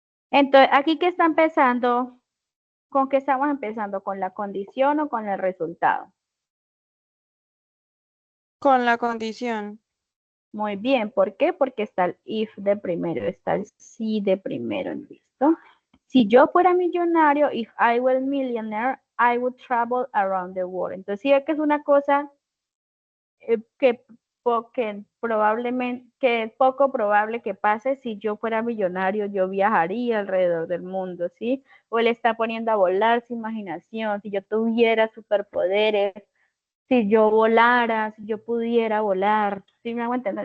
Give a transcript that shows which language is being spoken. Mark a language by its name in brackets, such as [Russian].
[Spanish] Entonces, aquí que está empezando, ¿con qué estamos empezando? ¿Con la condición o con el resultado? Con la condición. Muy bien, ¿por qué? Porque está el if de primero, está el si de primero, ¿listo? Si yo fuera millonario, [English] if I were millionaire, I would travel around the world. [Spanish] Entonces, sí ve que es una cosa que probablemente, que es poco probable que pase. Si yo fuera millonario, yo viajaría alrededor del mundo, ¿sí? O él está poniendo a volar su imaginación. Si yo tuviera superpoderes, si yo volara, si yo pudiera volar, ¿sí me hago entender?